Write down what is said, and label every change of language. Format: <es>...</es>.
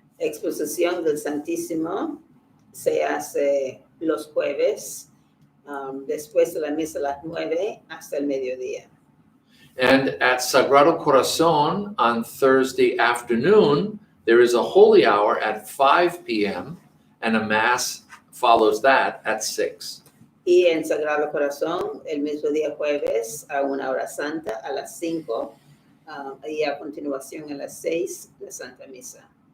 <es>Exposición del Santísimo se hace los jueves, después de la misa a las 9 hasta el mediodía.</es> <en>And at Sagrado Corazón on Thursday afternoon, there is a holy hour at 5 p.m. and a mass follows that at 6.</en> <es>Y en Sagrado Corazón, el mismo día jueves, a una hora santa a las 5, y a continuación a las 6, la Santa Misa.</es>